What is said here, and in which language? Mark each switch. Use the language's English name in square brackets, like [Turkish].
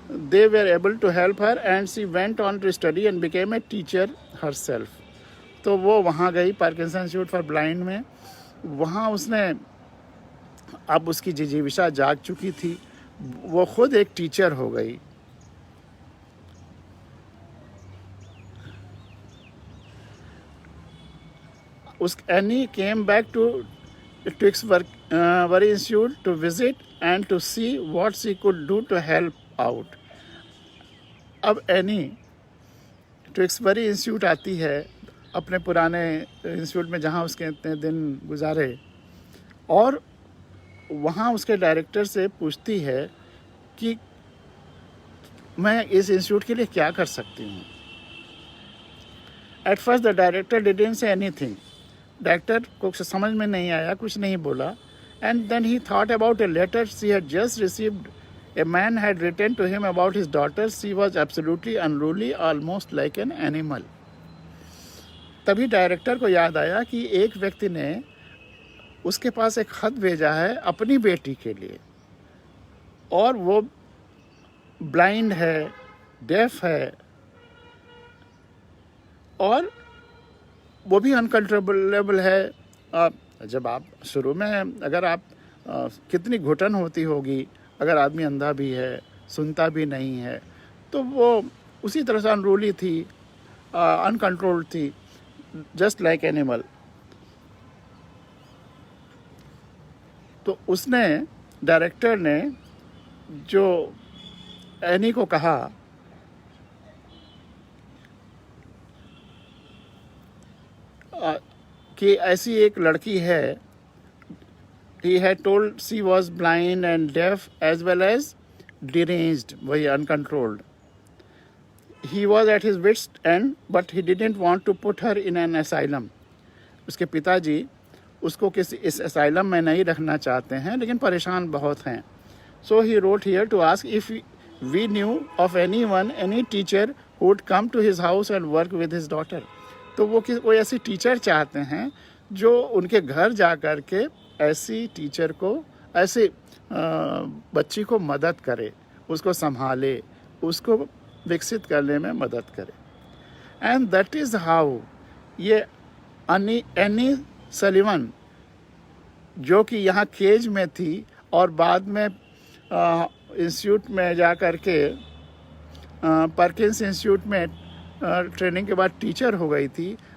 [English] They were able to help her and she went on to study and became a teacher herself. [Hindi] तो वो वहाँ गई Parkinson institute for blind में. वहाँ उसने, अब उसकी जिजीविषा जाग चुकी थी, वो खुद एक टीचर हो गई. [English] Annie came back to Tewksbury Institute to visit and to see what she could do to help out. [Hindi] अब एनी ट्विक्सबरी इंस्टीट्यूट आती है अपने पुराने इंस्टीट्यूट में जहाँ उसके इतने दिन गुजारे, और वहाँ उसके डायरेक्टर से पूछती है कि मैं इस इंस्टीट्यूट के लिए क्या कर सकती हूँ. [English] at first the director didn't say anything, [Hindi] director को समझ में नहीं आया, कुछ नहीं बोला. [English] And then he thought about a letter she had just received. A man had written to him about his daughter. She was absolutely unruly, almost like an animal. [Hindi] तभी director को याद आया कि एक व्यक्ति ने उसके पास एक खत भेजा है अपनी बेटी के लिए, और वो ब्लाइंड है, डेफ है, और वो भी अनकंट्रोलेबल है. जब आप शुरू में, अगर आप कितनी घुटन होती होगी, अगर आदमी अंधा भी है, सुनता भी नहीं है, तो वो उसी तरह से अनरूली थी, अनकंट्रोल्ड थी, [English] Just like animal. [Hindi] तो उसने, डायरेक्टर ने जो एनी को कहा कि ऐसी एक लड़की है. [English] He had told she was blind and deaf as well as deranged, वही uncontrolled. He was at his wit's end, but he didn't want to put her in an asylum. [Hindi] उसके पिताजी उसको किसी इस asylum में नहीं रखना चाहते हैं, लेकिन परेशान बहुत हैं. [English] So he wrote here to ask if we knew of anyone, any teacher who would come to his house and work with his daughter. [Hindi] तो वो कोई ऐसी टीचर चाहते हैं जो उनके घर जा कर के ऐसी टीचर को, ऐसी बच्ची को मदद करे, उसको संभाले, उसको विकसित करने में मदद करे. [English] and that is how [Hindi] ये एनी सलीवन, जो कि यहाँ केज में थी और बाद में इंस्टीट्यूट में जा कर के, परकिंस इंस्टीट्यूट में ट्रेनिंग के बाद टीचर हो गई थी.